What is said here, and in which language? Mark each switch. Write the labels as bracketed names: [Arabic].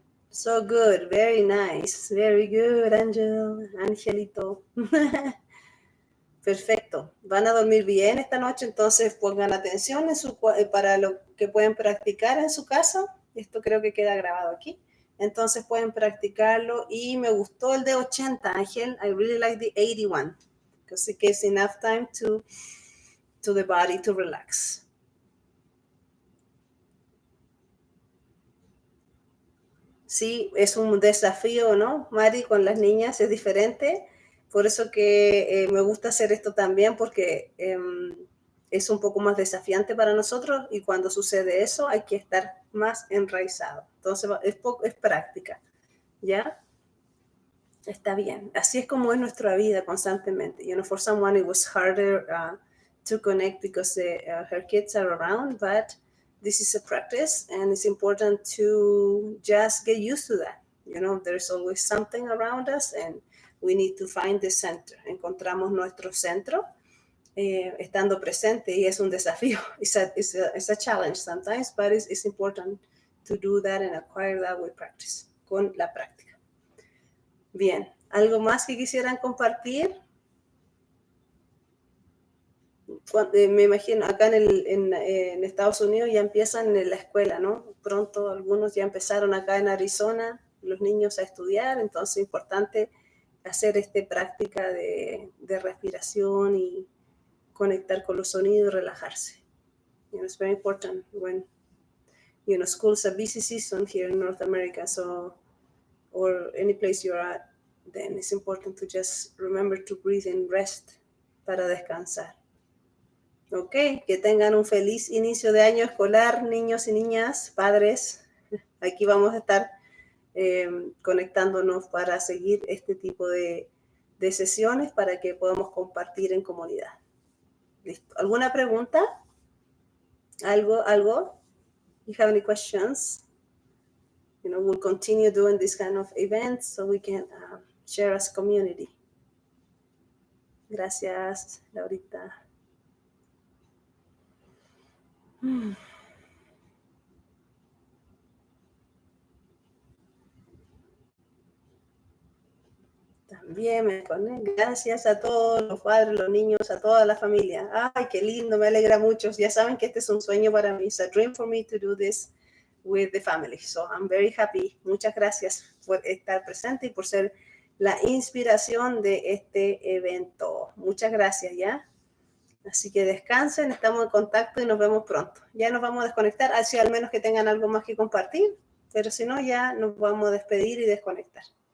[English] So good. Very nice. Very good, Angelito. Perfecto. [Spanish] Van a dormir bien esta noche, entonces pongan atención para lo que pueden practicar en su casa. Esto creo que queda grabado aquí. Entonces pueden practicarlo y me gustó el de 80, Ángel. [English] I really like the 81 because it gives enough time to the body to relax. [Spanish] Sí, es un desafío, ¿no, Mari? Con las niñas es diferente. Por eso que me gusta hacer esto también, porque es un poco más desafiante para nosotros y cuando sucede eso hay que estar más enraizado. Entonces es práctica, ¿ya? Está bien. Así es como es nuestra vida constantemente. You know, for someone it was harder [English] to connect because her kids are around, but this is a practice and it's important to just get used to that. You know, there's always something around us and we need to find the center. [Spanish] Encontramos nuestro centro estando presente y es un desafío. [English] It's a challenge sometimes, but it's important to do that and acquire that with practice, con la práctica. [Spanish] Bien, ¿algo más que quisieran compartir? Me imagino, acá en Estados Unidos ya empiezan en la escuela, ¿no? Pronto algunos ya empezaron acá en Arizona, los niños a estudiar, entonces es importante hacer práctica de respiración y conectar con los sonidos y relajarse. [English] You know, it's very important when, you know, school's a busy season here in North America, so, or any place you're at, then it's important to just remember to breathe and rest para descansar. [Spanish] Ok, que tengan un feliz inicio de año escolar, niños y niñas, padres. Aquí vamos a estar conectándonos para seguir este tipo de sesiones para que podamos compartir en comunidad. ¿Listo? ¿Alguna pregunta? ¿Algo? [English] You have any questions? You know, we'll continue doing this kind of events so we can share as community. [Spanish] Gracias, Laurita. También me conecto. Gracias a todos los padres, los niños, a toda la familia. Ay, qué lindo, me alegra mucho. Ya saben que este es un sueño para mí. [English] It's a dream for me to do this with the family. So I'm very happy. [Spanish] Muchas gracias por estar presente y por ser la inspiración de este evento. Muchas gracias, ¿ya? Así que descansen, estamos en contacto y nos vemos pronto. Ya nos vamos a desconectar, así al menos que tengan algo más que compartir, pero si no, ya nos vamos a despedir y desconectar.